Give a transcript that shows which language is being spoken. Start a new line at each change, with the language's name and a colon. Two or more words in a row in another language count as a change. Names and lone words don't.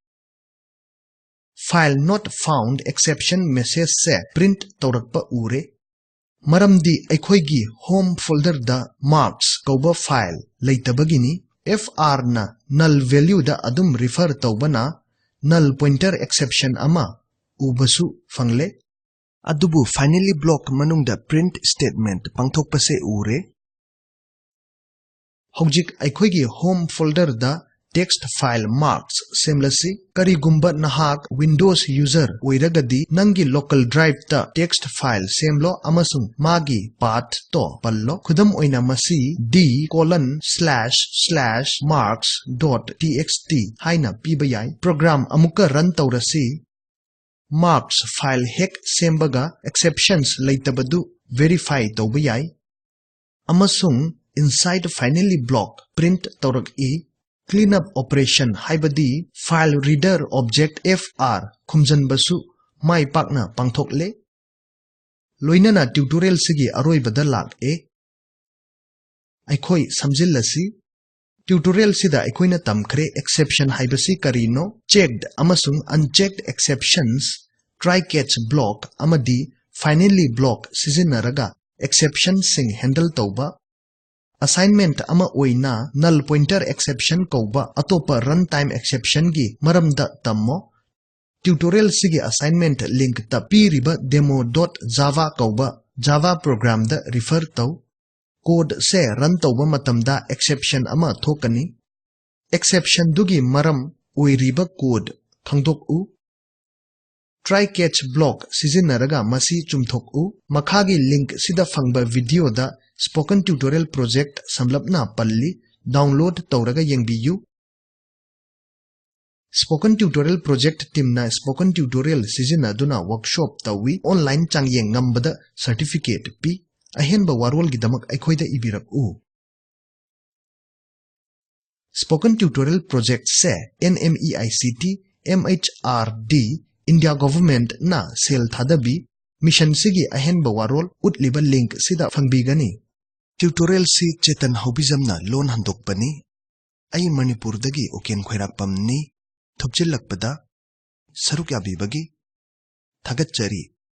English: file not found exception message
Manipuri: se print tawrakpa ure maramdi aikhoigi
English: home folder
Manipuri: da marks koba file leitabagini fr na
English: null value
Manipuri: da adum refer tawbana
English: null pointer exception
Manipuri: ama ubasu fangle adubu
English: finally block
Manipuri: manungda
English: print statement
Manipuri: pangthokpase ure hojik aikhoigi
English: home folder
Manipuri: da
English: text file
Manipuri: marks semlasi karigumba nahak
English: windows user
Manipuri: oiragadi nangi
English: local drive
Manipuri: ta
English: text file
Manipuri: semlo amasung magi
English: path to
Manipuri: pallo khudam oina masi d://marks.txt haina pibayai program amuka run tawrasi
English: marks file
Manipuri: hek sembaga exceptions leitabadu verify tawbayai amasung
English: inside finally block print
Manipuri: tawrak I
English: cleanup operation
Manipuri: haibadi
English: file reader object
Manipuri: fr khumjanbasu mai pakna pangthokle loinana tutorial sigi aroi badalak aikhoi samjillasi tutorial sida aikoina tamkhre exception haibasi karino checked amasung
English: unchecked exceptions try catch block
Manipuri: amadi
English: finally block
Manipuri: sizinaraga exception sing handle tawba assignment ama oina
English: null pointer exception
Manipuri: koba atopa
English: runtime exception
Manipuri: gi maramda tammo tutorial sigi
English: assignment link
Manipuri: ta piriba demo.java koba java program da refer taw code se run tawba matamda exception ama thokani exception dugi maram oiriba code thangdok u
English: try catch block
Manipuri: sizinaraga masi chumthok u makhagi link sida phangba video da spoken tutorial project samlapna palli download tawraga yengbiyu Spoken Tutorial Project Team na Spoken Tutorial sizinaduna workshop tawi online changyeng ngambada certificate pi ahenba warol gidamak aikoida ibirak u. Spoken Tutorial Project se NMEICT MHRD India Government na sel thadabi mission sigi ahenba warol utliba link sida fangbigani. Tutorial si chetan hobizam na lon handokpani. Ay Manipur dagi oken khairakpamni thupchilakpada saruk yabibagi thagatchari.